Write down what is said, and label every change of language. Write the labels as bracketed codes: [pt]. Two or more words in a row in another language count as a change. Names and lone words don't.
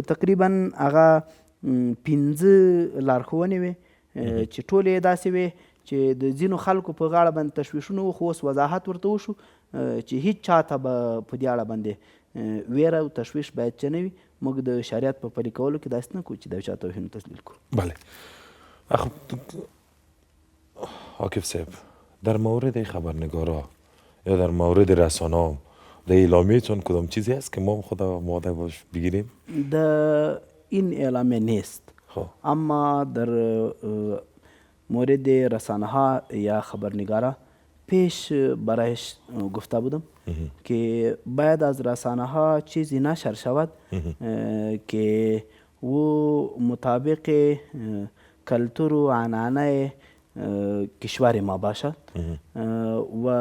[ps] تقریبا هغه 15 لارښوونې وې چې ټولې یې داسې وې چې د ځینو خلکو په غاړه باندې تشویشونه و خو اوس وضاحت ورته وشو چې هیڅ چاته به په دې اړه باندې ویره او تشویش باید چې نه وي. موږ د شریعت په پلي کولو کې داسې نه کوو چې د یو چا توهین و تضلیل کړو. [fa] بله. عاکف صاحب، در مورد خبرنگارا یا در مورد رسانه در اعلامیتون کدام چیزی هست که ما خود آماده باش بگیریم؟ این اعلامیه نیست. اما در مورد رسانه ها یا خبرنگارا پیش برایش گفته بودم که باید از رسانه ها چیزی نشر شود که و مطابق کلتور و عنعنه کشور ما باشد و